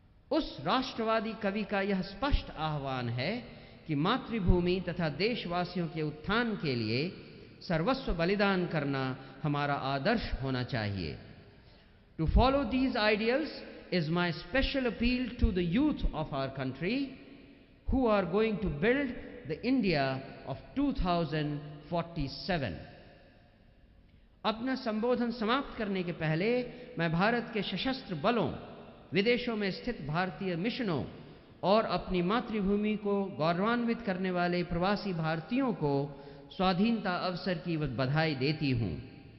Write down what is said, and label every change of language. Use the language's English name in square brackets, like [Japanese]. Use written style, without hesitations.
[Hindi] उस राष्ट्रवादी कवि का यह स्पष्ट आह्वान है कि मातृभूमि तथा देशवासियों के उत्थान के लिए सर्वस्व बलिदान करना हमारा आदर्श होना चाहिए। [English] To follow these ideals is my special appeal to the youth of our country who are going to build the India of 2047. [Hindi] अपना संबोधन समाप्त करने के पहले मैं भारत के सशस्त्र बलों, विदेशों में स्थित भारतीय मिशनों और अपनी मातृभूमि को गौरवान्वित करने वाले प्रवासी भारतीयों को स्वाधीनता अवसर की बधाई देती हूं।